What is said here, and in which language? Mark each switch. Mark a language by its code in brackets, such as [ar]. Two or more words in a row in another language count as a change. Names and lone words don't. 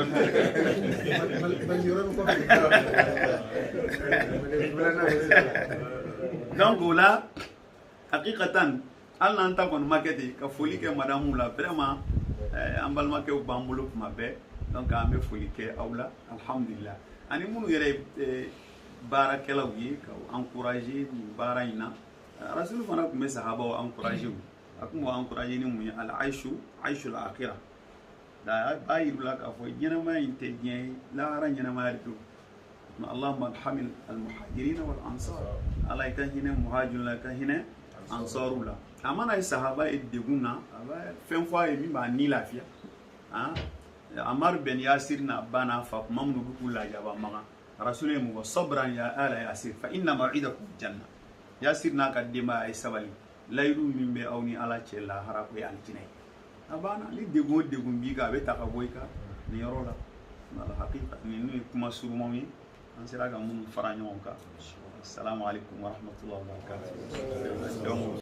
[bm] donc o la hakikatan hali n'an ta kɔni ma kɛ ten ka foli kɛ madamu la vraiment an balimakɛw b'an bolo kuma bɛɛ donc an bɛ foli kɛ aw la alhamdulillah ani minnu yɛrɛ ye baarakɛlaw ye ka encourager nin baara in na rasul fana kun bɛ sahabaw encourager wu a kun b'o encourager ni mun ye [ar] العيش الآخرة [bm] da b'a yir'u la k'a fɔ ɲɛnamaya in tɛ diɲɛ ye lahara ɲɛnamaya de don [ar] اللهم ارحم المهاجرين والأنصار [bm] ala i ka hinɛ muhajirun la i ka hinɛ ansaru la a mana ye sahaba ye degun na a bɛ fɛn fɔ a ye min b'a ni lafiya Ammar ben Yasir na ba n'a fa kuma minnu bɛ k'u lajaba magan rasul ye mun fɔ [ar] صبرا يا آل ياسر فإن موعدكم الجنة [bm] Yasir n'a ka denbaya a ye sabali layidu min bɛ aw ni ala cɛ lahara ko ye alijinɛ ye a banna ni degun o degun b'i kan a bɛ ta ka bɔ i kan nin yɔrɔ la hakika nin n'u ye kuma surumanw ye an sera ka minnu fara ɲɔgɔn kan [ar] السلام عليكم ورحمة الله وبركاته